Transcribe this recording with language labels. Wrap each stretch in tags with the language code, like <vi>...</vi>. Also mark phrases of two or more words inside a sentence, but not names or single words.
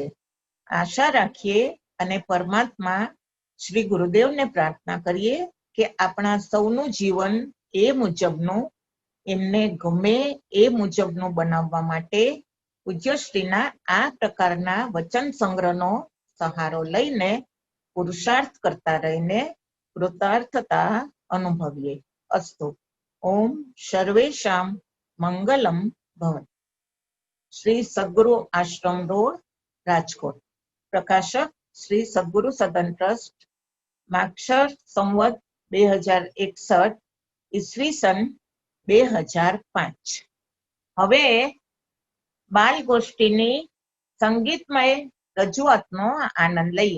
<gu>આશા રાખીએ અને પરમાત્મા શ્રી ગુરુદેવને પ્રાર્થના કરીએ કે આપણા સૌનું જીવન એ મુજબનું, એમને ગમે એ મુજબનું બનાવવા માટે પૂજ્યશ્રીના આ પ્રકારના વચન સંગ્રહનો સહારો લઈને પુરુષાર્થ કરતા રહીને કૃતાર્થતા અનુભવીએ.</gu> <sa>અસ્તુ. ઓમ સર્વેષાં મંગલમ ભવતુ.</sa> <gu>શ્રી સદ્ગુરુ આશ્રમ રોડ, રાજકોટ। પ્રકાશક શ્રી સદ્ગુરુ સદન ટ્રસ્ટ, માક્ષર સંવત 2061, ઈસ્વીસન 2005। હવે બાલગોષ્ઠીની સંગીતમય રજૂઆતનો આનંદ લઈએ.</gu>